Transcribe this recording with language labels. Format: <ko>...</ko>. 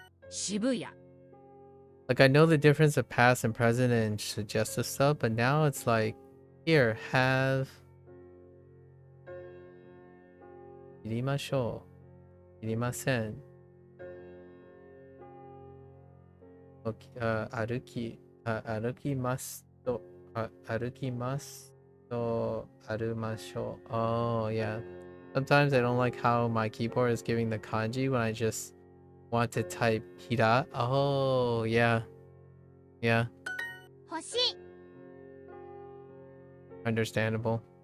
<ja>渋谷。</ja> <en>Like, I know the difference of past and present and suggestive stuff, but now it's like, here, have.</en> <ja>いりましょう。いりません。歩きますと、歩きますと、歩ましょう。</ja> <en>Oh, yeah. Sometimes I don't like how my keyboard is giving the kanji when I just want to type hira. Oh, yeah. Yeah.</en> <ja>欲しい。</ja> <en>Understandable.</en>